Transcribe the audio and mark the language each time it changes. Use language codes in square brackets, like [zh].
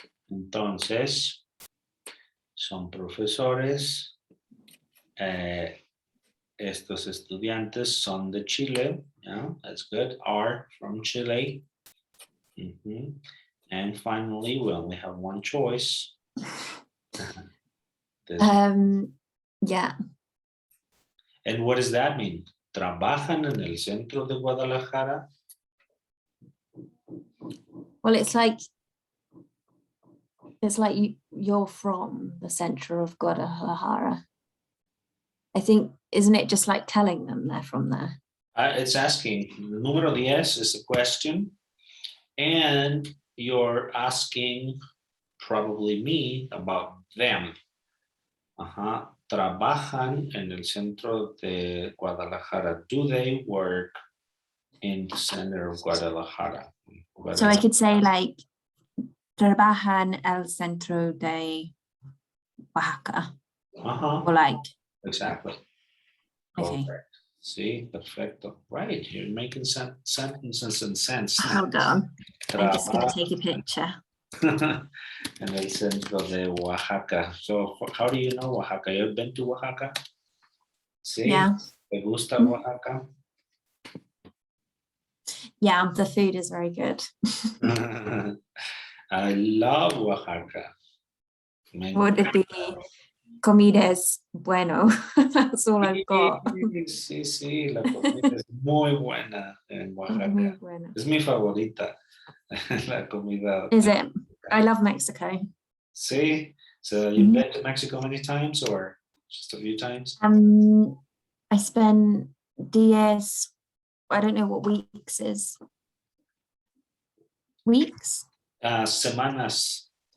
[es] Entonces, son profesores. Estos estudiantes son de Chile. [en] Yeah, that's good. Are from Chile. And finally, we only have one choice. Yeah. And what does that mean? [es] ¿Trabajan en el centro de Guadalajara? [en] Well, it's like you're from the center of Guadalajara. I think, isn't it just like telling them they're from there? It's asking, [es] número 10 [en] is a question, and you're asking probably me about them. [es] Trabajan en el centro de Guadalajara. [en] Do they work in the center of Guadalajara? So I could say like, [es] trabajan el centro de Oaxaca. [en] Or like. Exactly. Okay. Correct. See, [es] perfecto. [en] Right, you're making sentences and sense. Hold on. I'm just going to take a picture. [es] En el centro de Oaxaca. [en] So, how do you know Oaxaca? You've been to Oaxaca? [es] Sí. [en] Yeah. [es] ¿Te gusta Oaxaca? [en] Yeah, the food is very good. I love Oaxaca. Would it be [es] comida es bueno? [en] That's all I've got. [es] Sí, la comida es muy buena en Oaxaca. Muy buena. Es mi favorita, la comida. [en] Is it? I love Mexico. [es] Sí. [en] So you've been to Mexico many times or just a few times? I spent [es] días, [en] I don't know what weeks is. Weeks? [es] Semanas.